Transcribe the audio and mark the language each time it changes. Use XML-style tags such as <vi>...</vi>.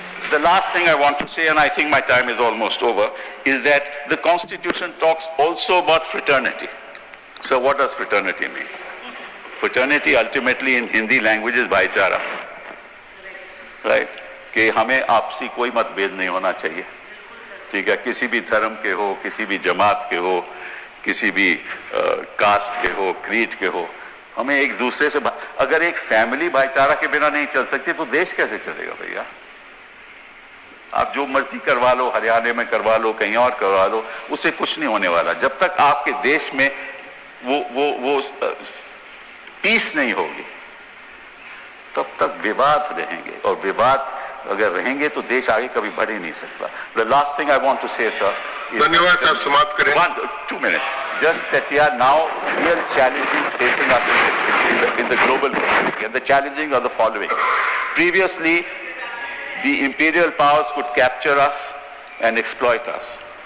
<en>The last thing I want to say, and I think my time is almost over, is that the Constitution talks also about fraternity. So what does fraternity mean? Fraternity ultimately in Hindi language is भाईचारा. Right?</en> <hi>कि हमें आपसी कोई मतभेद नहीं होना चाहिए. ठीक है, किसी भी धर्म के हो, किसी भी जमात के हो, किसी भी कास्ट के हो, क्रीड के हो, हमें एक दूसरे से, अगर एक फैमिली भाईचारा के बिना नहीं चल सकती तो देश कैसे चलेगा भैया? आप जो मर्जी करवा लो, हरियाणा में करवा लो, कहीं और करवा लो, उससे कुछ नहीं होने वाला. जब तक आपके देश में वो पीस नहीं होगी, तब तक विवाद रहेंगे, और विवाद अगर रहेंगे तो देश आगे कभी बढ़ ही नहीं सकता.</hi> <en>The last thing I want to say, sir.</en> <hi>धन्यवाद साहब, समाप्त करें.</hi> <en>2 minutes. Just that there are now real challenges facing us in the global community, and the challenges are the following. Previously, the imperial powers could capture us and exploit us.</en>